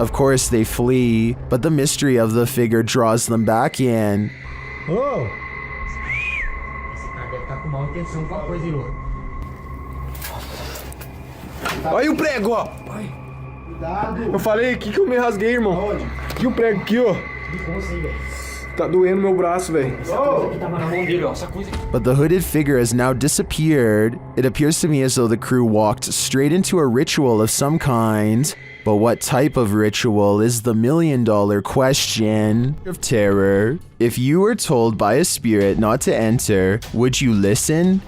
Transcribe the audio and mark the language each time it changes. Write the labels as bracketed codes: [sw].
[en] Of course, they flee, but the mystery of the figure draws them back in. Oh! [pt] Deve estar com mal intenção com a coisa, hein, louco? Olha aí o prego, ó. Eu falei, que eu me rasguei, irmão? Aqui o prego, aqui, ó. Tá doendo meu braço, velho. [en] But the hooded figure has now disappeared. It appears to me as though the crew walked straight into a ritual of some kind. But what type of ritual is the million-dollar question of terror? If you were told by a spirit not to enter, would you listen?